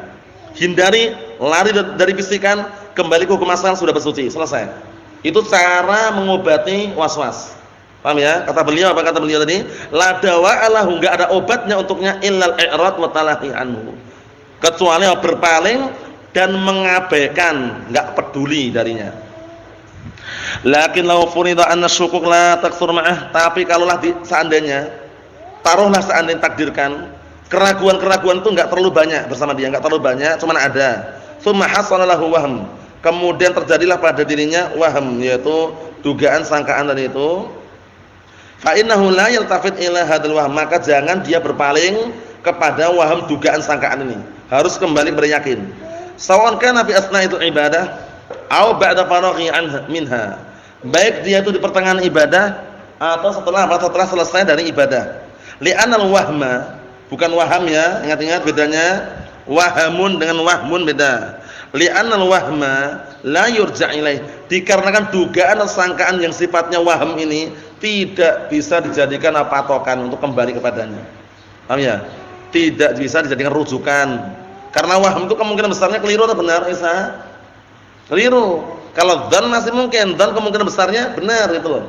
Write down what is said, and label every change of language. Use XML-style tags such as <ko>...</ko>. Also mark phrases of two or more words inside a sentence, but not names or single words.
<id>Hindari, lari dari bisikan, kembali ke hukum asal, sudah bersuci, selesai. Itu cara mengobati waswas. Paham ya? Kata beliau tadi?</id> <ar>لا دواء له,</ar> <id>enggak ada obatnya untuknya</id> <ar>إلا الإعراض والتلهي عنه.</ar> <id>Kecuali berpaling dan mengabaikan, enggak peduli darinya.</id> <ar>لكن لو فرض أن الشكوك لا تكثر معه,</ar> <id>tapi kalaulah seandainya takdirkan keraguan-keraguan itu enggak terlalu banyak bersama dia, enggak terlalu banyak, cuma ada.</id> <ar>ثم حصل له وهم.</ar> <id>Kemudian terjadilah pada dirinya wahm, yaitu dugaan sangkaan tadi itu.</id> <ar>فإنه لا يلتفت إلى هذا الوهم,</ar> <id>maka jangan dia berpaling kepada waham dugaan sangkaan ini. Harus kembali beryakin.</id> <ar>سواء كان في أثناء العبادة أو بعد فراغه منها.</ar> <id>Baik dia itu di pertengahan ibadah atau setelah selesai dari ibadah.</id> <ar>لأن الوهم,</ar> <id>bukan waham ya, ingat-ingat bedanya. Wahamun dengan wahmun beda.</id> <ar>لأن الوهم لا يرجع إليه,</ar> <id>dikarenakan dugaan atau sangkaan yang sifatnya waham ini tidak bisa dijadikan patokan untuk kembali kepadanya. Paham ya? Tidak bisa dijadikan rujukan. Karena waham itu kemungkinan besarnya keliru atau benar, Isa? Keliru. Kalau dzan masih mungkin, dzan kemungkinan besarnya benar itu loh.</id>